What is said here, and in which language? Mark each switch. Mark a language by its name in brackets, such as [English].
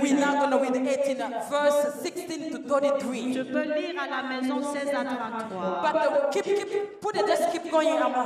[English] We're now going to read 18, verse 16 to 33. [French] Je peux lire à la maison 16 à 33. [English] But put it, just keep going.